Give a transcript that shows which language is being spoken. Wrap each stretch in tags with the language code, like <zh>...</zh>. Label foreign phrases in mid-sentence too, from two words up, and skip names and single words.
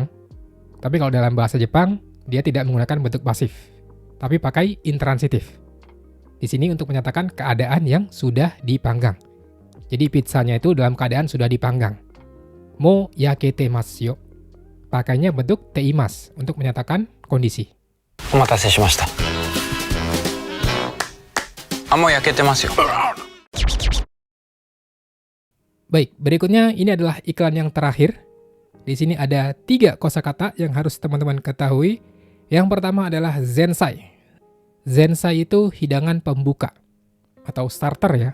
<id>Tapi kalau dalam bahasa Jepang, dia tidak menggunakan bentuk pasif. Tapi pakai intransitif. Di sini untuk menyatakan keadaan yang sudah dipanggang. Jadi pizzanya itu dalam keadaan sudah dipanggang.</id> <ja>もう焼けてますよ.</ja> <id>Pakainya bentuk teimas untuk menyatakan kondisi.</id> <ja>お待たせしました。あ、もう焼けてますよ。</ja> <id>Baik, berikutnya ini adalah iklan yang terakhir. Di sini ada 3 kosakata yang harus teman-teman ketahui. Yang pertama adalah zensai. Zensai itu hidangan pembuka atau starter ya.</id>